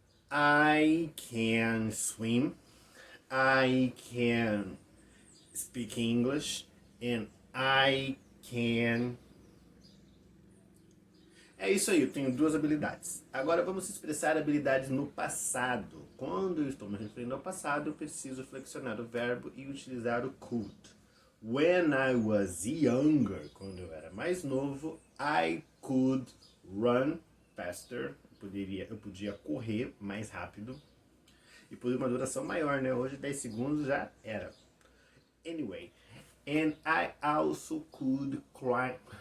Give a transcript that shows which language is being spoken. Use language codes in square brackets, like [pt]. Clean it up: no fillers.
[en] I can swim, I can speak English, and I can... [pt] É isso aí, eu tenho duas habilidades. Agora vamos expressar habilidades no passado. Quando eu estou me referindo ao passado, eu preciso flexionar o verbo e utilizar o could. [en] When I was younger, [pt] quando eu era mais novo, [en] I could run faster. [pt] Eu podia correr mais rápido. E por uma duração maior, né? Hoje 10 segundos já era. [en] Anyway, and I also could climb.